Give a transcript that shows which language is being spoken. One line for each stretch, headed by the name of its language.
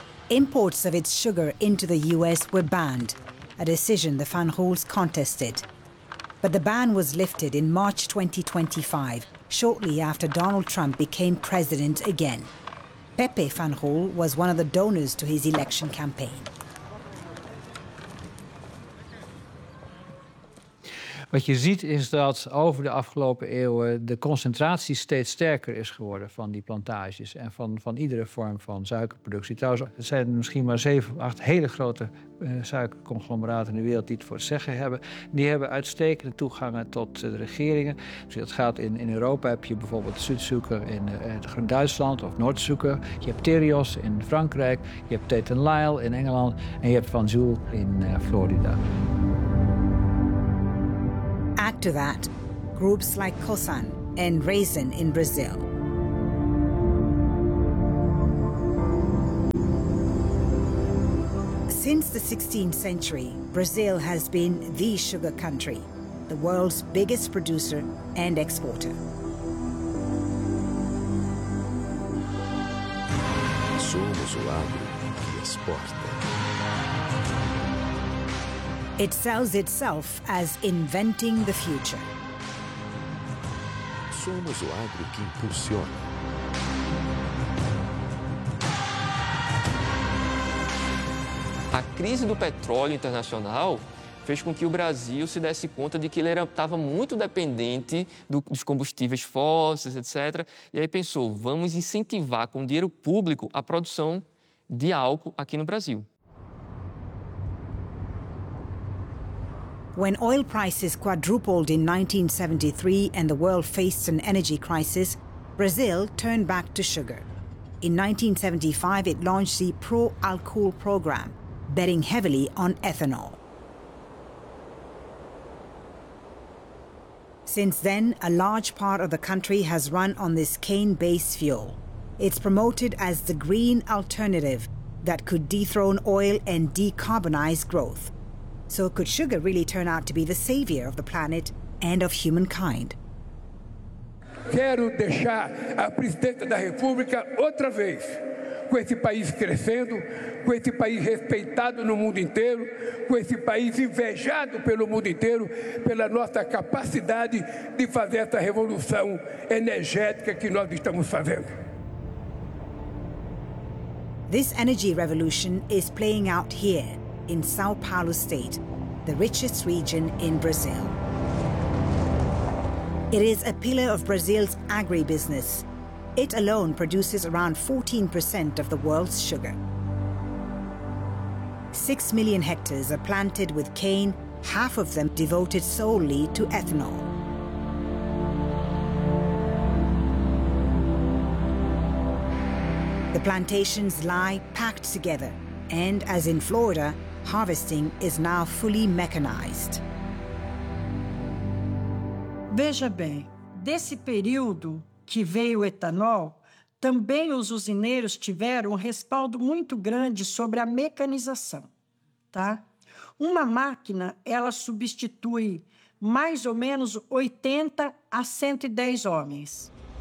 English: Imports of its sugar into the U.S. were banned, a decision the Fanjuls contested. But the ban was lifted in March 2025, shortly after Donald Trump became president again. Pepe Fanjul was one of the donors to his election campaign.
Dutch: Wat je ziet is dat over de afgelopen eeuwen de concentratie steeds sterker is geworden van die plantages en van iedere vorm van suikerproductie. Trouwens, er zijn misschien maar 7 of 8 hele grote suikerconglomeraten in de wereld die het voor het zeggen hebben. Die hebben uitstekende toegangen tot de regeringen. Dus dat gaat in Europa heb je bijvoorbeeld Südzucker in Duitsland of Noordzucker. Je hebt Tereos in Frankrijk, je hebt Tate & Lyle in Engeland en je hebt Fanjul in Florida.
English: Add to that, groups like Cosan and Raisin in Brazil. Since the 16th century, Brazil has been the sugar country, the world's biggest producer and exporter.
Portuguese: Somos o agro que exporta.
English: It sells itself as inventing the future.
Portuguese: Somos o agro que impulsiona. A crise do petróleo internacional fez com que o Brasil se desse conta de que ele estava muito dependente dos combustíveis fósseis, etc. E aí pensou, vamos incentivar com dinheiro público a produção de álcool aqui no Brasil.
English: When oil prices quadrupled in 1973 and the world faced an energy crisis, Brazil turned back to sugar. In 1975, it launched the pro-alcohol program, betting heavily on ethanol. Since then, a large part of the country has run on this cane-based fuel. It's promoted as the green alternative that could dethrone oil and decarbonize growth. So could sugar really turn out to be the savior of the planet and of humankind?
Portuguese: Quero deixar a presidenta da República outra vez, com esse país crescendo, com esse país respeitado no mundo inteiro, com esse país invejado pelo mundo inteiro, pela nossa capacidade de fazer essa revolução energética que nós estamos fazendo.
English: This energy revolution is playing out here in São Paulo State, the richest region in Brazil. It is a pillar of Brazil's agribusiness. It alone produces around 14% of the world's sugar. 6 million hectares are planted with cane, half of them devoted solely to ethanol. The plantations lie packed together, and as in Florida, harvesting is now fully mechanized.
Portuguese: Veja bem, desse período que veio o etanol, também os usineiros tiveram um respaldo muito grande sobre a mecanização, tá? Uma máquina, ela substitui mais ou menos 80 a 110 homens.